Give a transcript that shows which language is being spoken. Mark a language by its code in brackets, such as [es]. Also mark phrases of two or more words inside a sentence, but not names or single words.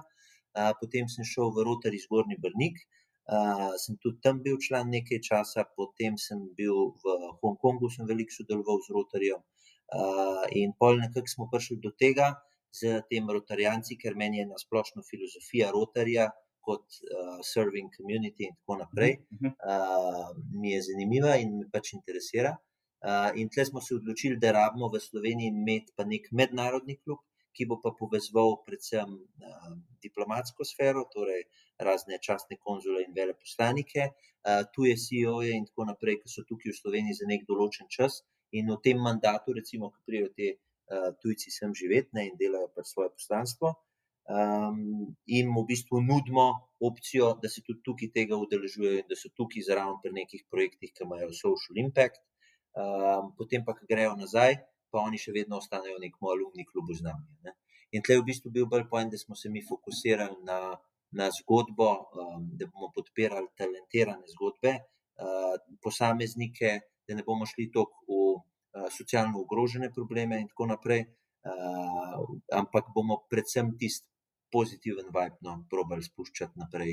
[sl] Potem sem šel v Rotary Zgornji Brnik, sem tudi tam bil član nekaj časa, potem sem bil v Hongkongu, sem veliko sodeloval z Rotaryjem. In pol nekako smo prišli do tega z tem Rotarijanci, ker meni je na splošno filozofija Rotaryja kot [en] serving community [sl] in tako naprej, mi je zanimiva in me pač interesira. In tle smo se odločili, da rabimo v Sloveniji imeti pa nek mednarodni klub, ki bo pa povezoval predvsem diplomatsko sfero, torej razne častne konzule in veleposlanike, tuje CEO-je in tako naprej, ki so tukaj v Sloveniji za nek določen čas. In v tem mandatu, recimo, ko pridejo te tujci sem živeti, ne, in delajo pač svoje poslanstvo, in v bistvu nudimo opcijo, da se tudi tukaj tega udeležujejo in da so tukaj zraven pri nekih projektih, ki imajo [en] social impact. [sl] Potem pa, ko grejo nazaj, pa oni še vedno ostanejo v nekem alumni klubu z nami, ne. In tle je v bistvu bil bolj point, da smo se mi fokusirali na zgodbo, da bomo podpirali talentirane zgodbe, posameznike, da ne bomo šli toliko v socialno ogrožene probleme in tako naprej, ampak bomo predvsem tisti pozitiven vibe, no, probali spuščati naprej.